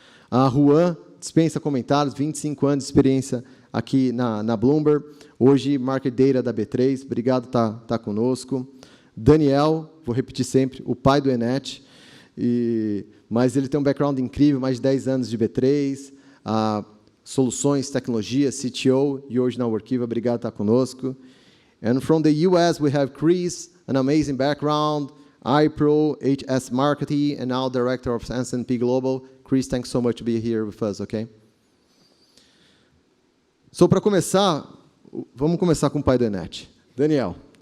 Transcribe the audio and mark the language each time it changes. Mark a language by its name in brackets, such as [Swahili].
[Portuguese] A Juan, dispensa comentários, 25 anos de experiência aqui na Bloomberg, hoje Market Data da B3, obrigado por estar conosco. Daniel, vou repetir sempre, o pai do Enet, mas ele tem um background incrível, mais de 10 anos de B3, soluções, tecnologia, CTO, e hoje na Workiva, obrigado por estar conosco. [English] And from the US, we have Chris, an amazing background, iPro, HS Marketing, and now Director of S&P Global. Chris, thanks so much to be here with us, okay? [Portuguese] So, para começar, vamos começar com o pai do Enet. Daniel.